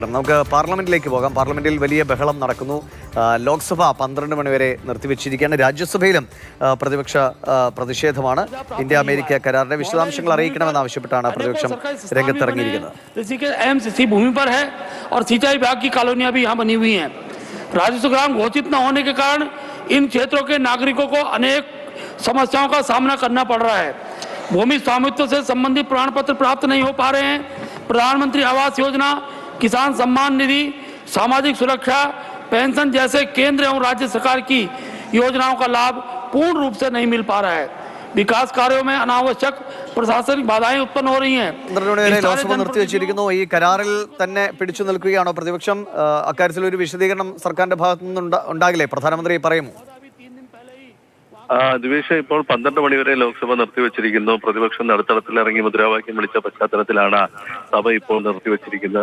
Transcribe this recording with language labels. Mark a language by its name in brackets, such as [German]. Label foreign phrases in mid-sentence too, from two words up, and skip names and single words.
[Malayalam] നമുക്ക് പാർലമെന്റിലേക്ക് പോകാം. പാർലമെന്റിൽ വലിയ ബഹളം നടക്കുന്നു. ലോക്സഭ 12 മണി വരെ നിർത്തിവെച്ചിരിക്കുകയാണ്. രാജ്യസഭയിലും പ്രതിപക്ഷ പ്രതിഷേധമാണ്. ഇന്ത്യ അമേരിക്ക കരാറിന്റെ വിശദാംശങ്ങൾ അറിയിക്കണമെന്നാവശ്യപ്പെട്ടാണ് പ്രതിപക്ഷം രംഗത്തിറങ്ങിയിരിക്കുന്നത്. [Hindi] राजस्व ग्राम घोषित न होने के कारण इन क्षेत्रों के नागरिकों को अनेक समस्याओं का सामना करना पड़ रहा है। भूमि स्वामित्व से संबंधित प्रमाण पत्र प्राप्त नहीं हो पा रहे हैं। प्रधानमंत्री आवास योजना, किसान सम्मान निधि, सामाजिक सुरक्षा, पेंशन जैसे केंद्र एवं राज्य सरकार की योजनाओं का लाभ पूर्ण रूप से नहीं मिल पा रहा है। विकास कार्यों में अनावश्यक प्रशासनिक बाधाएं उत्पन्न हो रही हैं। [Malayalam] ലോക്സഭ നിർത്തിവെച്ചിരിക്കുന്നു. ഈ കരാറിൽ തന്നെ പിടിച്ചു നിൽക്കുകയാണോ പ്രതിപക്ഷം? അക്കാര്യത്തിൽ ഒരു വിശദീകരണം സർക്കാരിന്റെ ഭാഗത്തു നിന്ന് ഉണ്ടാകില്ലേ? പ്രധാനമന്ത്രി പറയുമോ? ദിവേഷ്, ഇപ്പോൾ 12 മണി വരെ ലോക്സഭ നിർത്തിവെച്ചിരിക്കുന്നു. പ്രതിപക്ഷം നടുത്തളത്തിൽ ഇറങ്ങി മുദ്രാവാക്യം വിളിച്ച പശ്ചാത്തലത്തിലാണ് സഭ ഇപ്പോൾ നിർത്തിവെച്ചിരിക്കുന്നത്.